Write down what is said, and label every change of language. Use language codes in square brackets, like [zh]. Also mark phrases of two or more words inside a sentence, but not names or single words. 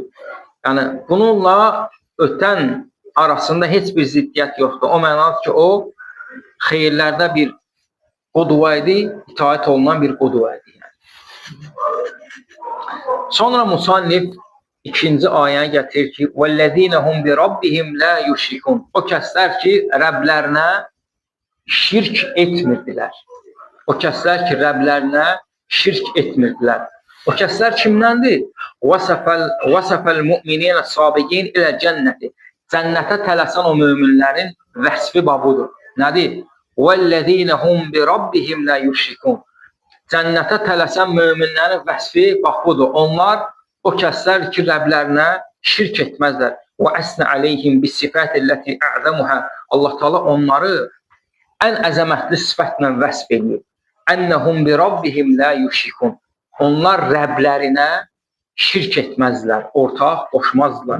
[az] Yəni, bununla ötən arasında heç bir ziddiyyət yoxdur. O mənadır ki, o xeyirlərdə bir qudva idi, itaət olunan bir qudva idi. Sonra musannif ikinci ayəni gətirir ki, [ar] وَالَّذِينَ هُمْ بِرَبِّهِمْ لَا يُشْرِكُونَ. [az] O kəslər ki, Rəblərinə şirk etmirdilər. O kəslər ki, Rəblərinə şirk etmirdilər. O kəslər kimdəndir? [ar] وَسَفَ الْمُؤْمِنِينَ الصَّابِقِينَ إِلَى الْجَنَّةِ. [az] Cənnətə tələsən o möminlərin vəsfi babudur. Nədir? [ar] وَالَّذِينَ هُمْ بِرَبِّهِمْ لَا يُشْرِكُونَ. [az] Cənnətə tələsən möminlərin vəsfi bax budur. Onlar o kəslər ki, Rəblərinə şirk etməzlər. [ar] وأثنى عليهم بالصفة التي أعظمها. [az] Allah Teala onları ən əzəmətli sifətlə vəsf edir. [ar] أنهم بربهم لا يشركون. [az] Onlar Rəblərinə şirk etməzlər, ortaq qoşmazlar.